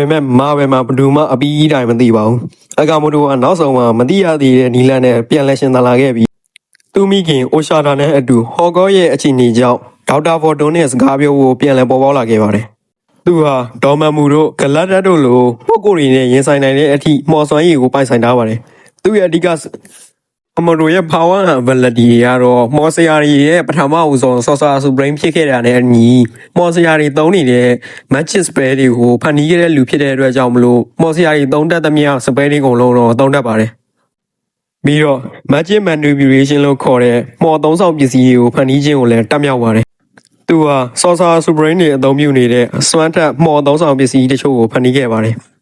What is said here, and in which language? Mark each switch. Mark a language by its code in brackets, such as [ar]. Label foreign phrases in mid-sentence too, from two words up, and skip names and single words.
[my] မဲ့ Marvel မှာဘယ်သူမှအပီးတိုင်းမသိပါဘူး။အကာမိုတိုကနောက်ဆုံးမှာမသိရသေးတဲ့နီလန်နဲ့ပြန်လည်ရှင်သန်လာခဲ့ပြီးသူမိခင်အိုရှာတာနဲ့အတူဟော်ကောရဲ့အခြေအနေကြောင့်ဒေါ က်တာဗော်ဒွန်နဲ့စကားပြောဖို့ပြန်လည်ပေါ်ပေါက်လာခဲ့ပါတယ်။သူဟာဒေါ်မန်မူတို့ဂလက်တက်တို့လိုပုဂ္ဂိုလ်တွေနဲ့ရင်ဆိုင်နိုင်တဲ့အထိ မော်စွမ်းရည်ကိုပိုင်ဆိုင်ထားပါတယ်။သူရဲ့အဓိကအမရိုရဲ့ [en] power and ability [my] ကတော့မော်စရာရီရဲ့ပထမဦးဆုံး Sorcerer Supreme ဖြစ်ခဲ့တာနဲ့အညီမော်စရာရီသုံးနေတဲ့ [en] magic spell [my] တွေကိုဖန်တီးခဲ့တဲ့လူဖြစ်တဲ့အတွက်ကြောင့်မလို့မော်စရာရီသုံးတတ်သမျှ spell တွေအကုန်လုံးတော့သုံးတတ်ပါတယ်။ပြီးတော့ [en] magic manipulation [my] လို့ခေါ်တဲ့မော်သုံးဆောင်ပစ္စည်းတွေကိုဖန်တီးခြင်းကိုလည်းတတ်မြောက်ပါတယ်။သူဟာ Sorcerer Supreme တွေအသုံးပြုနေတဲ့စွမ်းထက်မော်သုံးဆောင်ပစ္စည်းတချို့ကိုဖန်တီးခဲ့ပါတယ်။